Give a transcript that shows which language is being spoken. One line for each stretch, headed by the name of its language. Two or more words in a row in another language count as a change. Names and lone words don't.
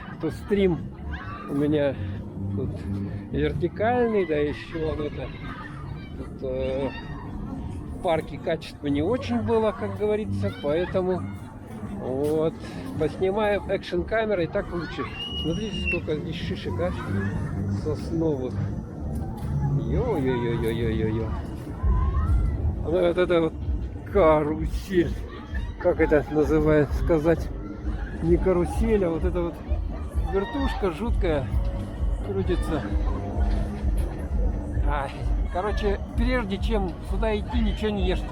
Russian: То стрим у меня тут вертикальный, да еще вот это. Тут, в парке качество не очень было, как говорится, поэтому вот поснимаем экшн камерой, так лучше. Смотрите, сколько здесь шишек, а? Сосновых. Ё-ё-ё-ё-ё-ё-ё. Ну вот это вот карусель. Как это называется сказать? Не карусель, а вот эта вот вертушка жуткая крутится. Ай. Короче, прежде чем сюда идти, ничего не ешьте.